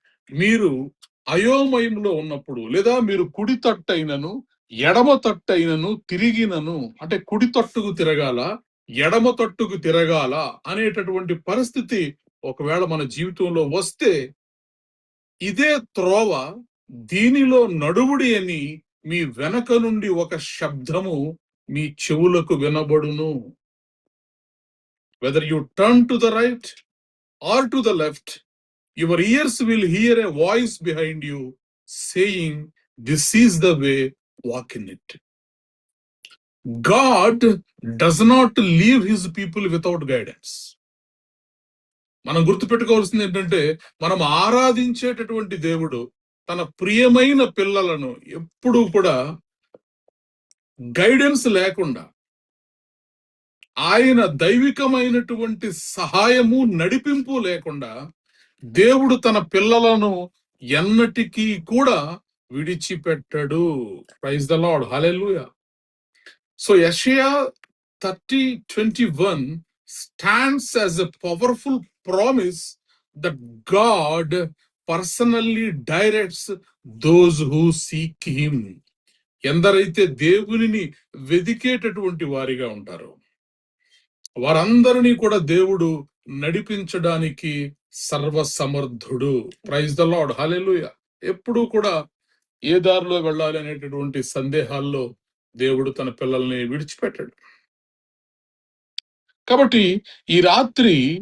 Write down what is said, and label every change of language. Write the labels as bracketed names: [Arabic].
[Telugu] మీరు అయోమయంలో ఉన్నప్పుడు, లేదా మీరు కుడి తట్టైనను ఎడమ తట్టైనను తిరిగినను, అంటే కుడి తట్టుకు తిరగాల, ఎడమ తట్టుకు తిరగాల అనేటటువంటి పరిస్థితి ఒకవేళ మన జీవితంలో వస్తే, ఇదే త్రోవ, దీనిలో నడువుడి అని మీ వెనక నుండి ఒక శబ్దము మీ చెవులకు వినబడును. [English] Whether you turn to the right or to the left, your ears will hear a voice behind you saying, "This is the way, walk in it." God does not leave his people without guidance. [Telugu] మనం గుర్తుపెట్టుకోవాల్సింది ఏంటంటే, మనం ఆరాధించేటటువంటి దేవుడు తన ప్రియమైన పిల్లలను ఎప్పుడూ కూడా గైడెన్స్ లేకుండా, ఆయన దైవికమైనటువంటి సహాయము నడిపింపు లేకుండా దేవుడు తన పిల్లలను ఎన్నటికీ కూడా విడిచిపెట్టడు. [English] Praise the Lord, hallelujah. So Yeshaya 30:21 stands as a powerful promise that God personally directs those who seek him. [Telugu] ఎందరైతే దేవునిని వెదికేటటువంటి వారిగా ఉంటారో వారందరినీ కూడా దేవుడు నడిపించడానికి సర్వసమర్థుడు. [English] praise the Lord, [Telugu] హల్లెలూయా. ఎప్పుడూ కూడా ఏ దారిలో వెళ్ళాలి అనేటటువంటి సందేహాల్లో దేవుడు తన పిల్లల్ని విడిచిపెట్టాడు. కాబట్టి ఈ రాత్రి